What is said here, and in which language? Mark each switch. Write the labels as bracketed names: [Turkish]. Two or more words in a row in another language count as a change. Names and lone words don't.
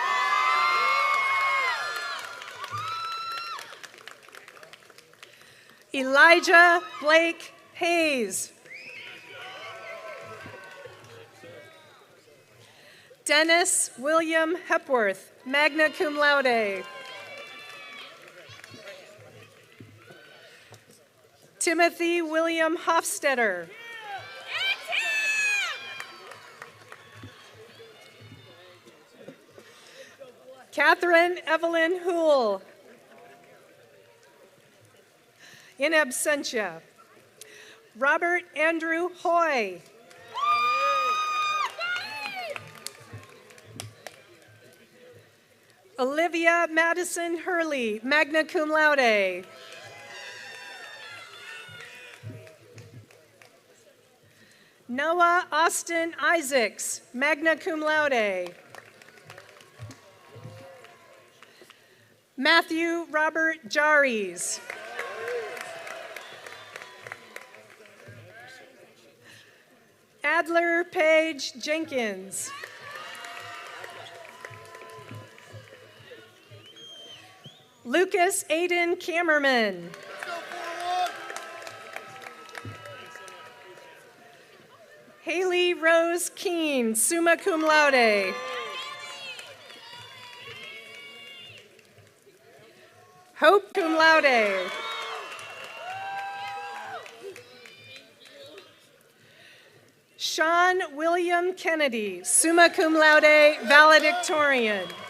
[English] Elijah Blake Hayes. Dennis William Hepworth, [Latin] magna cum laude. [English] Timothy William Hofstetter. Catherine Evelyn Houle. [Latin] In absentia. [English] Robert Andrew Hoy. Olivia Madison Hurley, [Latin] magna cum laude. [English] Noah Austin Isaacs, [Latin] magna cum laude. [English] Matthew Robert Jaries. Adler Page Jenkins. Lucas Aiden Kammerman. Haley Rose Keene, [Latin] summa cum laude. Hope cum laude. [English] Sean William Kennedy, [Latin] summa cum laude, valedictorian.